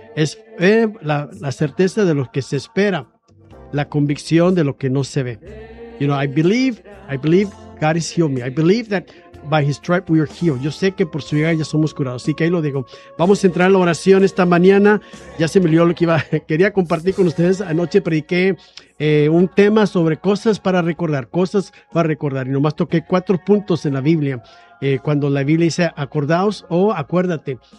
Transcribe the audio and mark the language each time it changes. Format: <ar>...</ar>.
<es>Es la certeza de lo que se espera, la convicción de lo que no se ve.</es> <en>You know, I believe God has healed me. I believe that by His stripes we are healed.</en> <es>Yo sé que por su llaga ya somos curados. Así que ahí lo digo. Vamos a entrar en la oración esta mañana. Ya se me olvidó lo que iba. Quería compartir con ustedes. Anoche prediqué un tema sobre cosas para recordar. Y nomás toqué 4 puntos en la Biblia. Cuando la Biblia dice acordaos o acuérdate.</es>